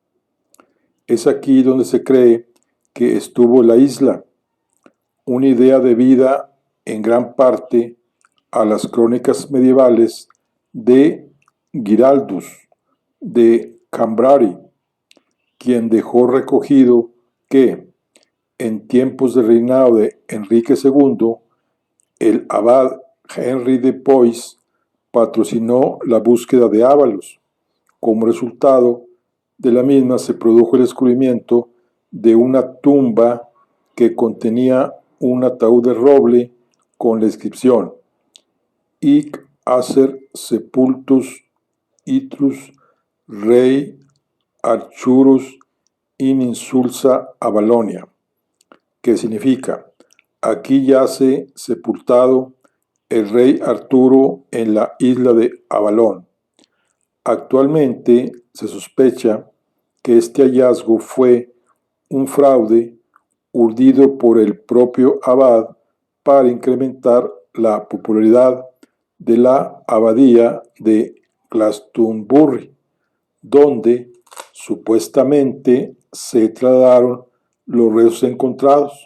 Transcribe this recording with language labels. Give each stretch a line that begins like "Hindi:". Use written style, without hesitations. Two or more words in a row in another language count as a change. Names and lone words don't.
Spanish: Es aquí donde se cree que estuvo la isla, una idea debida en gran parte a las crónicas medievales de Giraldus de Cambrari, quien dejó recogido que, en tiempos del reinado de Enrique II, el abad Henry de Poix patrocinó la búsqueda de Ávalos. Como resultado de la misma se produjo el descubrimiento de una tumba que contenía un ataúd de roble con la inscripción
Latin: Hic acer sepultus itrus rei Archurus in insulsa Avalonia,
Spanish: que significa, aquí yace sepultado el rey Arturo en la isla de Avalón. Actualmente se sospecha que este hallazgo fue un fraude urdido por el propio abad para incrementar la popularidad de la abadía de Glastonbury, donde supuestamente se trasladaron los restos encontrados.